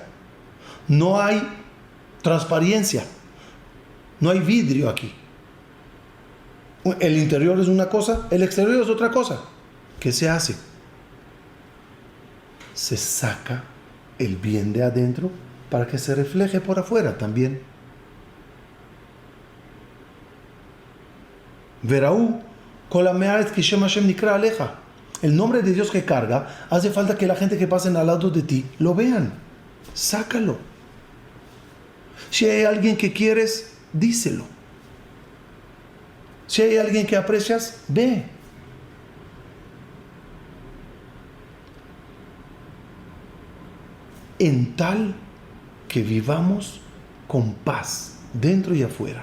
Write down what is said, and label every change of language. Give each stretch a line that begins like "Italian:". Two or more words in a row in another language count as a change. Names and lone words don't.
Spanish: No hay transparencia. No hay vidrio aquí. El interior es una cosa, el exterior es otra cosa. ¿Qué se hace? Se saca el bien de adentro para que se refleje por afuera también.
Hebrew: וראו, כל עמי הארץ כי שם ה' נקרא עליך.
Spanish: El nombre de Dios que carga, hace falta que la gente que pasen al lado de ti lo vean. Sácalo. Si hay alguien que quieres, díselo. Si hay alguien que aprecias, ve. En tal que vivamos con paz, dentro y afuera.